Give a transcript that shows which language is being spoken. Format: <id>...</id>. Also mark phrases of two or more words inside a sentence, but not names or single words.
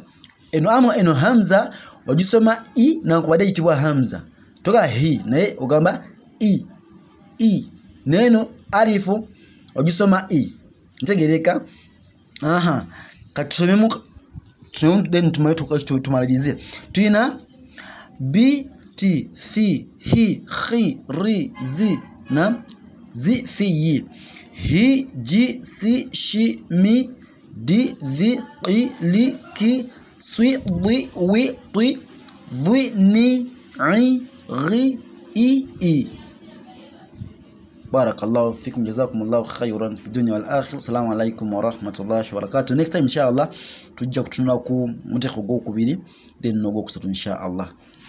<lg>Eno hamza ogisoma i nankubadde eyitibwa hamza. Toga hi naye ogamba i. Neno alifu ogisoma i. Ntegereka? Katusomemu then tumalirize. Tuyina bi ti thi hi khi ri zi. Naam, zi fi yi.</lg> <ar>حِ جِ سِ شِ مِ دِ ذِ قِ لِ كِ صِ ضِ وِ طِ ظِ نِ يِ غِ عِ. بارك الله فيكم، جزاكم الله خيرا في الدنيا والآخرة. السلام عليكم ورحمة الله وبركاته.</ar> <en>Next time</en> <lg>inshallah tujja kutunula ku mutekho gwokubiri then n'ogwokusatu inshallah.</lg>